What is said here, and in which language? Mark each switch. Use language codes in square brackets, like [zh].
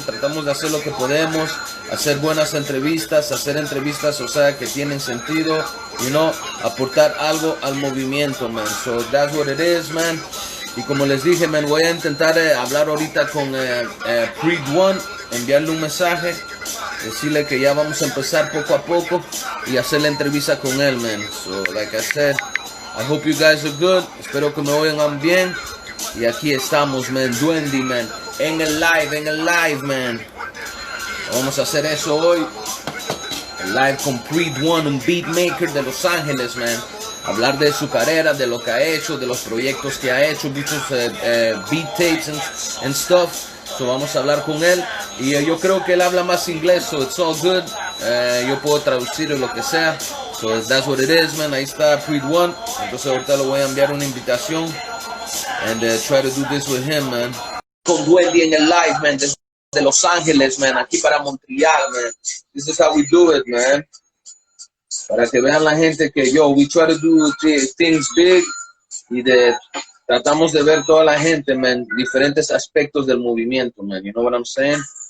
[es] Tratamos de hacer lo que podemos, hacer buenas entrevistas, o sea, que tienen sentido, aportar algo al movimiento, man. [en] That's what it is, man. [es] Y como les dije, man, voy a intentar hablar ahorita con Creed One, enviarle un mensaje, decirle que ya vamos a empezar poco a poco y hacer la entrevista con él, man. [en] Like I said, I hope you guys are good. [es] Espero que me oigan bien. Y aquí estamos, man, Duende, man, en ElLife, man. Vamos a hacer eso hoy. ElLife con Creed One, un beatmaker de Los Ángeles, man. Hablar de su carrera, de lo que ha hecho, de los proyectos que ha hecho, muchos beat tapes [en] and stuff. [es] Vamos a hablar con él. Y yo creo que él habla más inglés, [en] so it's all good. [es] Yo puedo traducir lo que sea. [en] That's what it is, man. [es] Ahí está Creed One. Entonces ahorita le voy a enviar una invitación. [en] And try to do this with him, man. [es] Con Duende en ElLife, man. Desde Los Ángeles, man. Aquí para Montreal, man. [en] This is how we do it, man. [es] Para que vean la gente que [en] we try to do things big. [es] Y tratamos de ver toda la gente, man. Diferentes aspectos del movimiento, man. [en] You know what I'm saying?